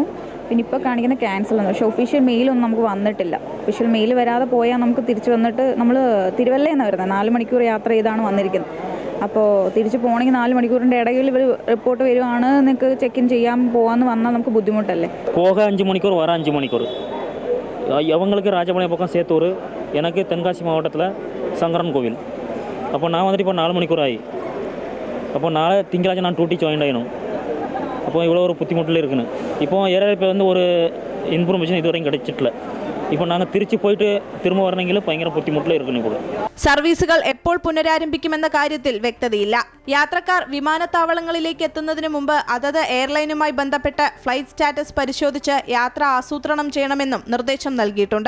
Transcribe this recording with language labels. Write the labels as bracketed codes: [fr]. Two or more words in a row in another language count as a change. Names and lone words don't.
[ml] പിന്നെ ഇപ്പോൾ കാണിക്കുന്ന ക്യാൻസൽ എന്ന്. പക്ഷേ [en] official mail [ml] നമുക്ക് വന്നിട്ടില്ല. [en] official mail [ml] വരാതെ പോയാൽ നമുക്ക് തിരിച്ച് വന്നിട്ട്, നമ്മൾ തിരുവല്ലയെന്നാണ് വരുന്നത്, 4 മണിക്കൂർ യാത്ര ചെയ്താണ് വന്നിരിക്കുന്നത്. അപ്പോൾ തിരിച്ച് പോകണമെങ്കിൽ 4 മണിക്കൂറിൻ്റെ ഇടയിൽ ഇവർ റിപ്പോർട്ട് വരുവാണ്, നിങ്ങൾക്ക് [en] check in [ml] ചെയ്യാൻ പോകാമെന്ന് വന്നാൽ നമുക്ക് ബുദ്ധിമുട്ടല്ലേ. [ta] போக 5 மணிக்கூர் வர 5 மணிக்கூர். அவங்களுக்கு ராஜபாளையம் பக்கம் சேத்தூர், எனக்கு தென்காசி மாவட்டத்தில் சங்கரன் கோவில். அப்போ நான் வந்துட்டு இப்போ 4 மணிக்கூர் ஆகி, அப்போ நாளை திங்களாச்சும் நான் [en] duty join [ta] ஆகணும். அப்போ இவ்வளோ ஒரு புத்திமுட்டில் இருக்குன்னு இப்போ ஏரியாவில் வந்து ஒரு இன்ஃபர்மேஷன் இதுவரையும் கிடைச்சிട്ടില്ല. [ml] ഇപ്പോൾ ഞങ്ങൾ തിരിച്ചു പോയിട്ട് തിരുമ്പ വരണമെങ്കിൽ ഭയങ്കര ബുദ്ധിമുട്ടിൽ ഇരിക്കുന്നു. ഇപ്പോൾ സർവീസുകൾ എപ്പോൾ പുനരാരംഭിക്കുമെന്ന കാര്യത്തിൽ വ്യക്തതയില്ല. യാത്രക്കാർ വിമാനത്താവളങ്ങളിലേക്ക് എത്തുന്നതിന് മുമ്പ് അതത് എയർലൈനുമായി ബന്ധപ്പെട്ട് [en] flight status [ml] പരിശോധിച്ച് യാത്ര ആസൂത്രണം ചെയ്യണമെന്നും നിർദ്ദേശം നൽകിയിട്ടുണ്ട്.